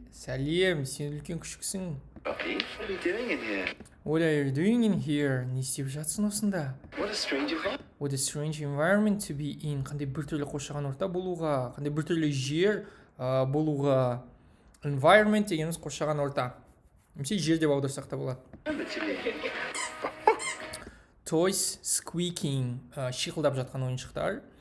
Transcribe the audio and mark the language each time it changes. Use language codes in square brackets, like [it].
[kk] Сәлем, сен үлкен күшіксің. [en] Puppy, what are you doing in here? What are you doing in here? [kk] Не істеп жатсың осында? [en] What a strange environment to be in. [kk] Қандай біртүрлі қоршаған орта болуға, қандай біртүрлі жер болуға. Environment дегеніміз қоршаған орта. Немесе жер деп аударсақ та болады. [en] Toys squeaking. [kk] Шиқылдап жатқан ойыншықтар.